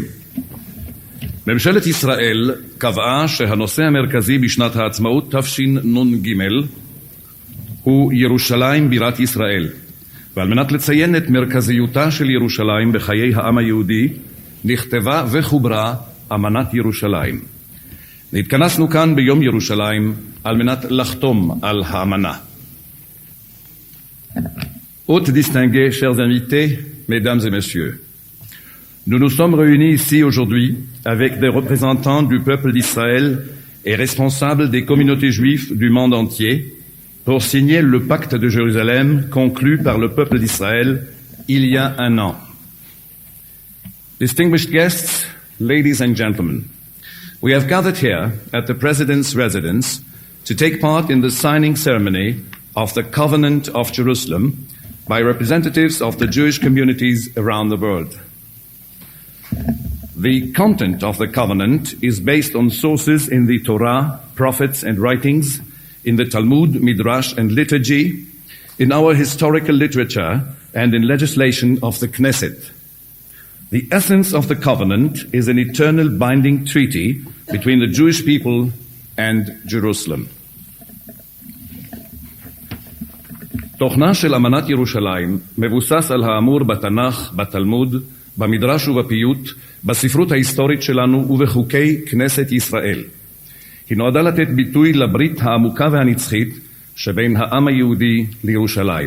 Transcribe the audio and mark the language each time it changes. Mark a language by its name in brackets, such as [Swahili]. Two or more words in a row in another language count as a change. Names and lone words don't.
[Hebrew] ממשלת ישראל קבעה שהנושא המרכזי בשנת העצמאות תשנ"ג הוא ירושלים בירת ישראל, ועל מנת לציין את מרכזיותה של ירושלים בחיי העם היהודי נכתבה וחוברה אמנת ירושלים. נתכנסנו כאן ביום ירושלים על מנת לחתום על האמנה. [French] Hôtes distingués, chers invités, mesdames et messieurs, nous nous sommes réunis ici aujourd'hui avec des représentants du peuple d'Israël et responsables des communautés juives du monde entier pour signer le pacte de Jérusalem conclu par le peuple d'Israël il y a un an. [English] Distinguished guests, ladies and gentlemen, we have gathered here at the President's residence to take part in the signing ceremony of the Covenant of Jerusalem by representatives of the Jewish communities around the world. The content of the covenant is based on sources in the Torah, prophets and writings, in the Talmud, Midrash and liturgy, in our historical literature and in legislation of the Knesset. The essence of the covenant is an eternal binding treaty between the Jewish people and Jerusalem. [Hebrew] תוכנה של אמנת ירושלים מבוסס על האמור בתנ"ך, בתלמוד, במדרש ובפיוט, בספרות ההיסטורית שלנו ובחוקי כנסת ישראל. היא נועדה לתת ביטוי לברית העמוקה והנצחית שבין העם היהודי לירושלים.